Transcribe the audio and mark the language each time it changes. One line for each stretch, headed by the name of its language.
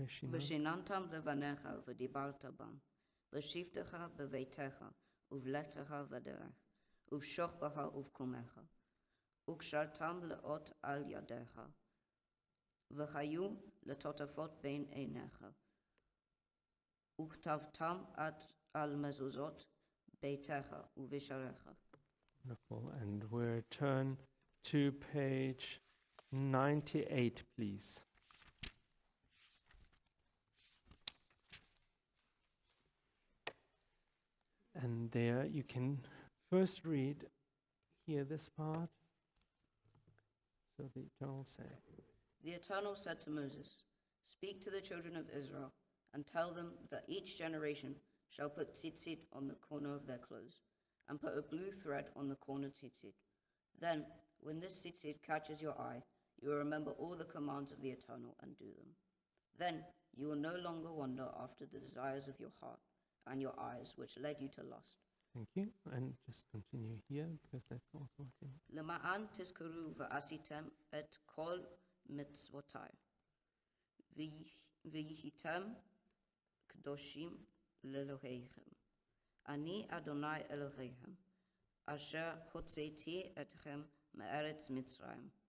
Hebrew: ושיננתם לבניך ודיברת בם. ושבתך בביתך ובלכתך בדרך ובשוכבך ובקומך. וקשרתם לאות על ידיך. וחיו לטוטפות בין עיניך, וכתבתם על מזוזות ביתך ובשעריך.
English: Wonderful. And we'll turn to page 98, please. And there you can first read here this part. So the Eternal say. The Eternal said to Moses, "Speak to the children of Israel, and tell them that each generation shall put tzitzit on the corner of their clothes, and put a blue thread on the corner tzitzit. Then, when this tzitzit catches your eye, you will remember all the commands of the Eternal and do them. Then you will no longer wander after the desires of your heart and your eyes, which led you to lust." Thank you. And just continue here, because that's also what you...
Hebrew: למען תזכרו ועשיתם את כל מצוותיי, והייתם קדושים לאלוהיכם. אני אדוני אלוהיכם, אשר הוצאתי אתכם מארץ מצרים.